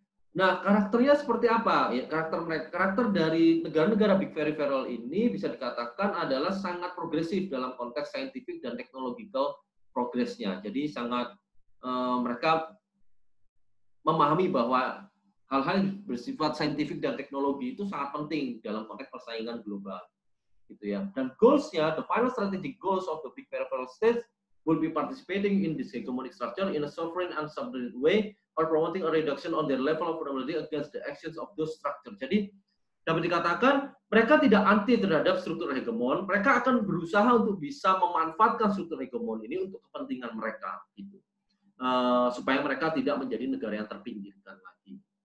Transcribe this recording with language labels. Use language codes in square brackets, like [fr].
[id] Nah, karakternya seperti apa? Ya, karakter dari negara-negara Big Peripheral ini bisa dikatakan adalah sangat progresif dalam konteks scientific dan technological progresnya. Jadi sangat mereka memahami bahwa hal-hal yang bersifat saintifik dan teknologi itu sangat penting dalam konteks persaingan global, gitu ya. Dan goals-nya, [en] the final strategic goals of the Big Peripheral states will be participating in this hegemonic structure in a sovereign and subordinate way or promoting a reduction on their level of vulnerability against the actions of those structure. [id] Jadi dapat dikatakan mereka tidak anti terhadap struktur hegemon, mereka akan berusaha untuk bisa memanfaatkan struktur hegemon ini untuk kepentingan mereka, gitu. Supaya mereka tidak menjadi negara yang terpinggirkan lagi.